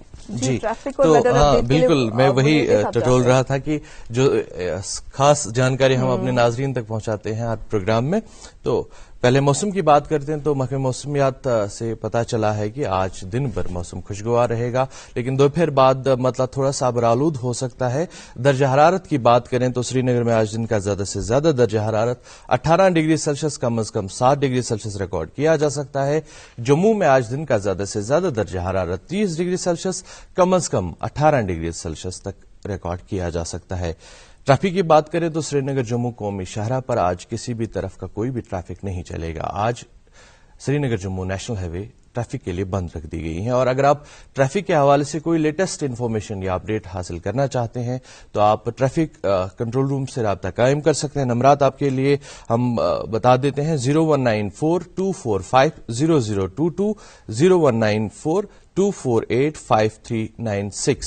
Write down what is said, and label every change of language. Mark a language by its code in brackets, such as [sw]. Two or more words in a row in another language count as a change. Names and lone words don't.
[ur] جی تو بالکل میں وہی ٹٹول رہا تھا کہ جو خاص جانکاری ہم اپنے ناظرین تک پہنچاتے ہیں ہر پروگرام میں. تو پہلے موسم کی بات کرتے ہیں تو محکمہ موسمیات سے پتا چلا ہے کہ آج دن بھر موسم خوشگوار رہے گا, لیکن دوپہر بعد مطلب تھوڑا سا ابرآلود ہو سکتا ہے. درجہ حرارت کی بات کریں تو سری نگر میں آج دن کا زیادہ سے زیادہ درجہ حرارت 18 [en] ڈگری سیلسیس, [ur] کم از کم 7 [en] ڈگری سیلسیس [ur] ریکارڈ کیا جا سکتا ہے. جموں میں آج دن کا زیادہ سے زیادہ درجہ حرارت 30 [en] ڈگری سیلسیس, [ur] کم از کم 18 [en] ڈگری سیلسیس [ur] تک ریکارڈ کیا جا سکتا ہے. ٹریفک کی بات کریں تو سری نگر جموں قومی شاہراہ پر آج کسی بھی طرف کا کوئی بھی ٹریفک نہیں چلے گا. آج سری نگر جموں [en] نیشنل ہائی وے [ur] ٹریفک کے لیے بند رکھ دی گئی ہیں. اور اگر آپ ٹریفک کے حوالے سے کوئی [en] latest information [ur] یا اپڈیٹ حاصل کرنا چاہتے ہیں تو آپ [en] traffic control room [ur] سے رابطہ قائم کر سکتے ہیں. نمبرات آپ کے لیے ہم بتا دیتے ہیں 0194-245-0022, 0194-248-5396।